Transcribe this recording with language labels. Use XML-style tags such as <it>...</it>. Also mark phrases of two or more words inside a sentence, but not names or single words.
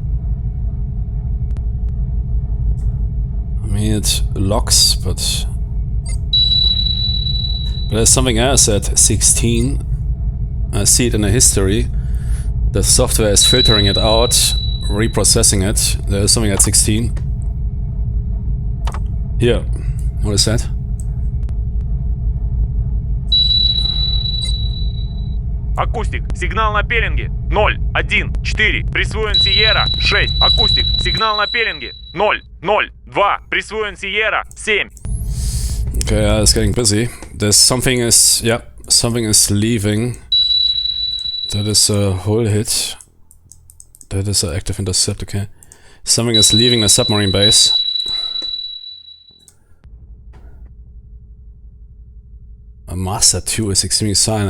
<en>I mean, it locks, but there's something else at 16. I see it in the history. The software is filtering it out, reprocessing it. There's something at 16. Here. What is that?</en> <ru>Акустик, сигнал на пеленге 0, 1, 4, присвоен Сиера 6. Акустик, сигнал на пеленге 0, 0, 2, присвоен Сиера 7.</ru> <en>Okay, it's getting busy. There's something is leaving. That is a whole hit. That is an active intercept, okay. Something is leaving the submarine base. A Master 2 is extremely silent.</en>